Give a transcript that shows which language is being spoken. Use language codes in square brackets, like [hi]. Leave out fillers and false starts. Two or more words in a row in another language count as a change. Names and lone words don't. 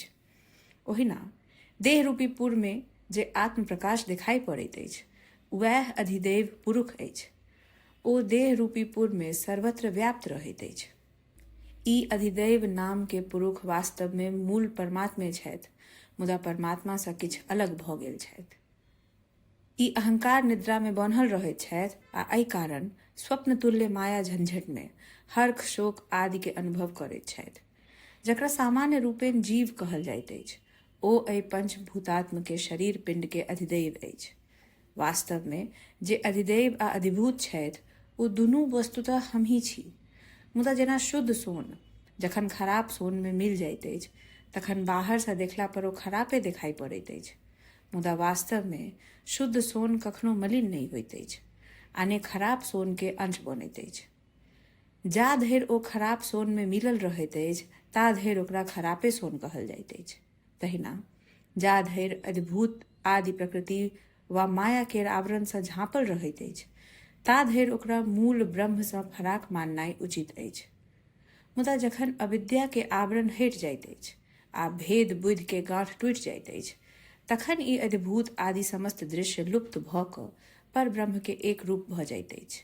[mai] ओहिना देह रूपी पुर में जे आत्म प्रकाश दिखाई पड़ैत अछि, वएह अधिदेव पुरुष अछि। ओ देह रूपी पुर में सर्वत्र व्याप्त रहैत अछि। ई अधिदेव नाम के पुरुष वास्तव में मूल परमात्मे छथि, मुदा परमात्मा से किछु अलग भऽ गेल छथि। ई अहंकार निद्रा में बान्हल रहैत छथि आ एहि कारण स्वप्न तुल्य माया झंझट में हर्ष शोक आदि के अनुभव करैत छथि। जकरा सामान्य रूपेण जीव कहल जाइत अछि, ओ एहि पंचभूतात्म के शरीर पिंड के अधिदेव अछि। वास्तव में जे अधिदेव आ अधिभूत छथि, ओ दुनू वस्तुतः हमही छी। मुदा जेना शुद्ध सोन जखन खराब सोन में मिल जाइत अछि, तखन बाहर से देखला पर ओ खरापे दिखाई पड़ैत अछि, मुदा वास्तव में शुद्ध सोन कखनो मलिन नहीं होइत अछि, आने खराब सोन के अंश बनैत अछि। जा धरि ओ खराब सोन में मिलल रहैत अछि, ता धरि ओकरा खरापे सोन कहल जाइत अछि। तहिना जा धरि अधिभूत आदि प्रकृति वा माया के आवरण से झाँपल रहैत अछि, ता धरि ओकरा मूल ब्रह्म से फराक माननाइ उचित अछि। मुदा जखन अविद्या के आवरण हटि जाइत अछि आ भेद बुद्धि के गांठ टूटि जाइत अछि, तखन ई अधिभूत आदि समस्त दृश्य लुप्त भऽ कऽ पर ब्रह्म के एक रूप भऽ जाइत अछि।